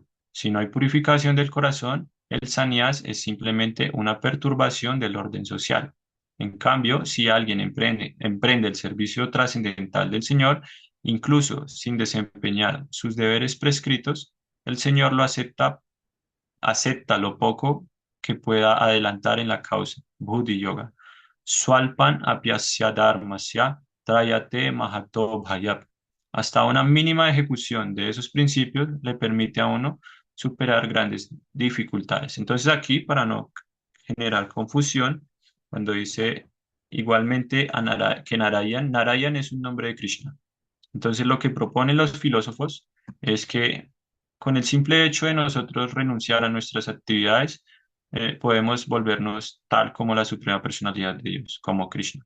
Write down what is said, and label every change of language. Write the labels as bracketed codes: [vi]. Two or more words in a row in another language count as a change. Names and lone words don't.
[es] Si no hay purificación del corazón, el sannyas es simplemente una perturbación del orden social. En cambio, si alguien emprende el servicio trascendental del Señor, incluso sin desempeñar sus deberes prescritos, el Señor lo acepta lo poco que pueda adelantar en la causa. [sa] Buddhi Yoga. Swalpan apyasya dharmasya trayate mahato bhayap. [es] Hasta una mínima ejecución de esos principios le permite a uno superar grandes dificultades. Entonces aquí, para no generar confusión, cuando dice igualmente que Narayan, Narayan es un nombre de Krishna. Entonces lo que proponen los filósofos es que con el simple hecho de nosotros renunciar a nuestras actividades, podemos volvernos tal como la suprema personalidad de Dios, como Krishna.